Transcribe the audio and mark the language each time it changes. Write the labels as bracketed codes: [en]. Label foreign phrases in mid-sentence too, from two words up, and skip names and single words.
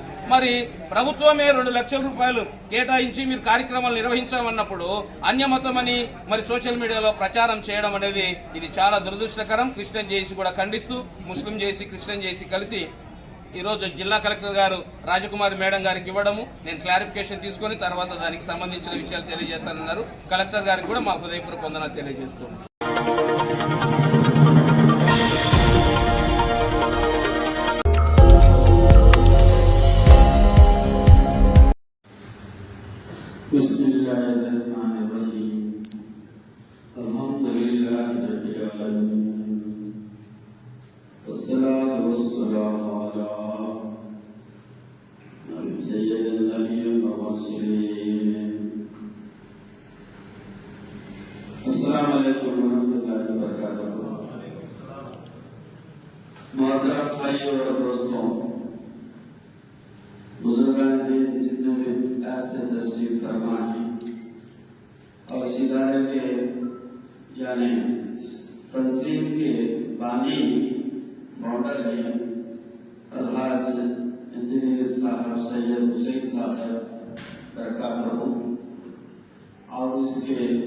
[te] మరి ప్రభుత్వమే 2 లక్షల రూపాయలు కేటాయించి మీరు కార్యక్రమాలు నిర్వహించామన్నప్పుడు అన్యమతం అని మరి [en] social mediaలో [te] ప్రచారం చేయడం అనేది ఇది చాలా దురదృష్టకరం. క్రిస్టియన్ జేఏసీ కూడా ఖండిస్తూ ముస్లిం జేఏసీ, క్రిస్టియన్ జేఏసీ కలిసి ఈరోజు జిల్లా కలెక్టర్ గారు రాజకుమారి మేడం గారికి ఇవ్వడము, నేను క్లారిఫికేషన్ తీసుకొని తర్వాత దానికి సంబంధించిన విషయాలు తెలియజేస్తానన్నారు. కలెక్టర్ గారికి కూడా మా హృదయపూర్వక వందనాలు తెలియజేస్తున్నాను. [ar] بسم الله الرحمن الرحيم الحمد لله رب العالمين والصلاة والسلام على سيد النبيين و مرسلين. السلام عليكم و رحمة الله و بركاته. [ur] محترم بھائیوں اور دوستوں، بزرگان دین جتنے بھی ایسے تشریف فرما ہیں اور اس ادارے کے یعنی اس تنظیم کے بانی فاؤنڈر ہیں الحاج انجینئر صاحب سید حسین صاحب برکاتہ، اور اس کے